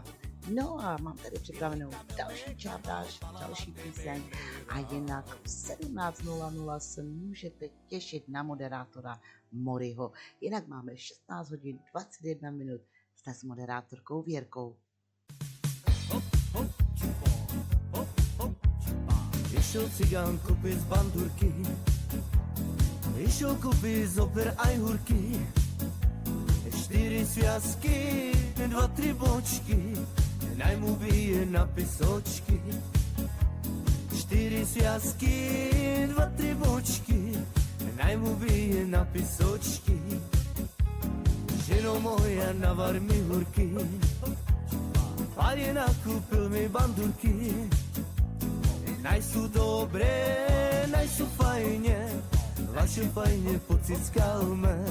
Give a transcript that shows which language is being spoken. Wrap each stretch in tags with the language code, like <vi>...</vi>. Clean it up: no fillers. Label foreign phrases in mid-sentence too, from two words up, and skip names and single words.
<cs>No a mám tady připravenou další čardáž, další píseň a jinak v 17:00 se můžete těšit na moderátora Moriho. Jinak máme 16 hodin 21 minut. Jste s moderátorkou Věrkou.</cs> <sk>Išel cigán koupit z bandurky, išel koupit z oper aj hurky, 4 sviazky, 2, 3 bočky, najmu bije na pisočky. 4 sviazky, 2, 3 bočky, najmu bije na pisočky. Ženo moja, navar mi hurky, Páně nakúpil mi bandurky. Najsú dobré, najsú fajne, vaše fajne pocickal me.</sk>